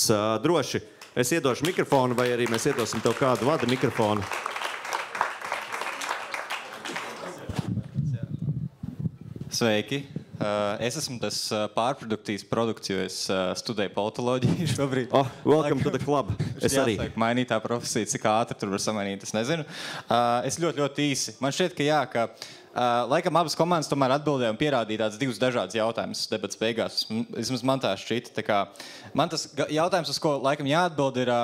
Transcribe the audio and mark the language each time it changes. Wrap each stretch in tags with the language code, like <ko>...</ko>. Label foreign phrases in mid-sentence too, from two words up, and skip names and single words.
<lv>Droši, es iedošu mikrofonu vai arī mēs iedosim tev kādu vada mikrofonu. Sveiki! Es esmu tas pārproduktīvs produkts, jo es studēju politoloģiju šobrīd.</lv> <en>Welcome to the club.</en> <lv>Es arī. Jāsaka, mainīt tā profesija, cik ātri tur var samainīt, es nezinu. Es ļoti īsi. Man šķiet, ka laikam abas komandas tomēr atbildēja un pierādīja tāds divus dažādus jautājumus debats beigās. Vismaz man tā šķita. Tā kā, man tas jautājums, uz ko laikam jāatbild, ir...</lv>